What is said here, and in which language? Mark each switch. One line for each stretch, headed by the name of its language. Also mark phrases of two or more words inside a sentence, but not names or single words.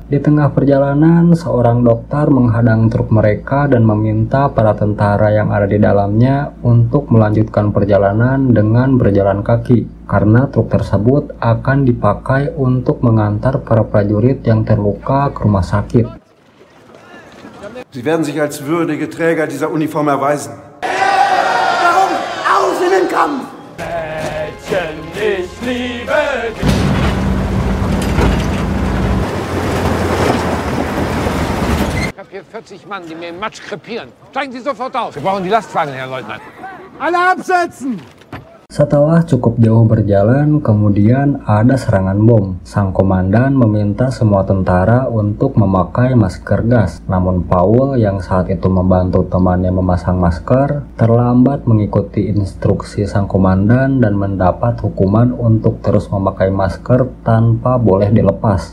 Indonesian: Di tengah perjalanan, seorang dokter menghadang truk mereka dan meminta para tentara yang ada di dalamnya untuk melanjutkan perjalanan dengan berjalan kaki, karena truk tersebut akan dipakai untuk mengantar para prajurit yang terluka ke rumah sakit.
German: Sie werden sich als würdige Träger dieser Uniform erweisen. Warum? Aus in den Kampf! Mädchen, ich liebe dich. Ich habe hier 40 Mann, die mir im Matsch krepieren. Steigen Sie sofort aus. Wir brauchen die Lastwagen, Herr Leutnant. Alle absetzen!
Indonesian: Setelah cukup jauh berjalan, kemudian ada serangan bom. Sang komandan meminta semua tentara untuk memakai masker gas. Namun Paul yang saat itu membantu temannya memasang masker, terlambat mengikuti instruksi sang komandan dan mendapat hukuman untuk terus memakai masker tanpa boleh dilepas.